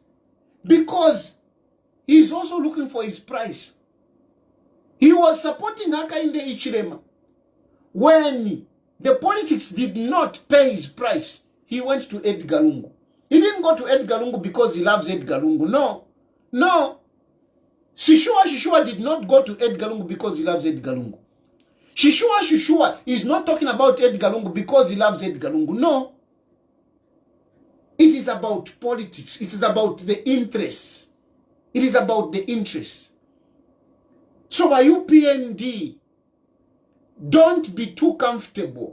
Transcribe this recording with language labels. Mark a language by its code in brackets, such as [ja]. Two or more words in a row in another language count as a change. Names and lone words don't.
[en] Because he is also looking for his price. He was supporting Hakainde Hichilema. When the politics did not pay his price, he went to Edgar Lungu. He didn't go to Edgar Lungu because he loves Edgar Lungu. No. Shishua did not go to Edgar Lungu because he loves Edgar Lungu. Shishua is not talking about Edgar Lungu because he loves Edgar Lungu. No. It is about politics. It is about the interests. It is about the interests. So by UPND, don't be too comfortable.